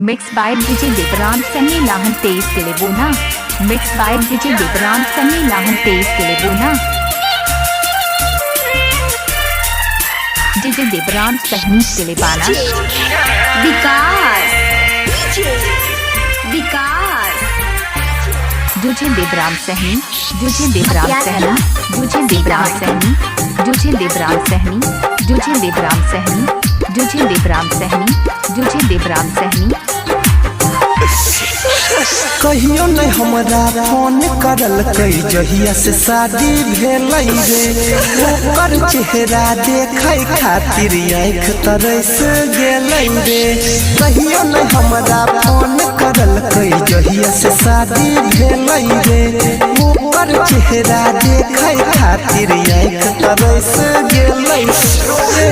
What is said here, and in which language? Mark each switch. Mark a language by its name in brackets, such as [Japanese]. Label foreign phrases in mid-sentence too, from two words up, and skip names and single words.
[English] Mixed by DJ Devran Sunny Lahan Tez Telebona. Mixed by DJ Devran Sunny Lahan Tez Telebona. DJ Devran Sunny Telebana. विकास विकास DJ Devran Sunny. DJ Devran Sunny. DJ Devran Sunny. DJ Devran Sunny. DJ Devran Sunny. DJ Devran Sunny. DJ Devran Sunny. [Maithili] कहियो नहीं हमरा फोन करल कई जहिया से शादी भेल रे ओकर चेहरा देखे खातिर आँख तरस गेल रे। कहियो नहीं हमरा फोन करल कई जहिया से शादी भेल रे ओकर चेहरा देखे खातिर आँख तरस गेल रे।